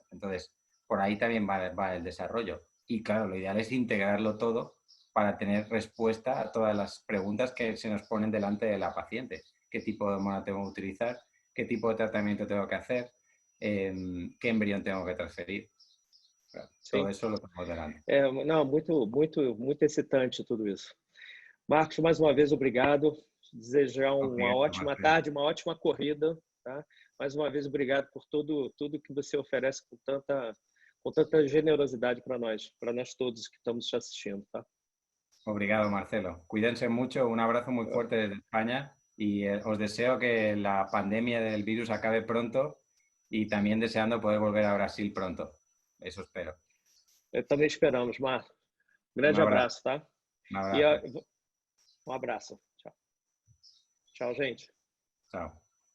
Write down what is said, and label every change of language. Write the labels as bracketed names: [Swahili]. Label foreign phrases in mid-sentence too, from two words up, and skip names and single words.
[Spanish] Entonces, por ahí también va el desarrollo. Y claro, lo ideal es integrarlo todo para tener respuesta a todas las preguntas que se nos ponen delante de la paciente. ¿Qué tipo de hormona tengo que utilizar? ¿Qué tipo de tratamiento tengo que hacer? ¿Qué embrión tengo que transferir? Todo eso lo tenemos delante. [Portuguese] Não, muito excitante tudo isso. Marcos, mais uma vez, obrigado. Desejar uma ótima tarde, uma ótima corrida, tá? Mais uma vez, obrigado por tudo que você oferece com tanta generosidade para nós todos que estamos te assistindo, tá? Obrigado, Marcelo. [Spanish] Cuídense mucho, un abrazo muy fuerte desde España y os deseo que la pandemia del virus acabe pronto y también deseando poder volver a Brasil pronto. Eso espero. [Portuguese] Também esperamos, Marcos. Grande abraço, tá? [Spanish] Un abrazo. [Portuguese] Um abraço. Tchau. Tchau, gente. [Spanish] Chao.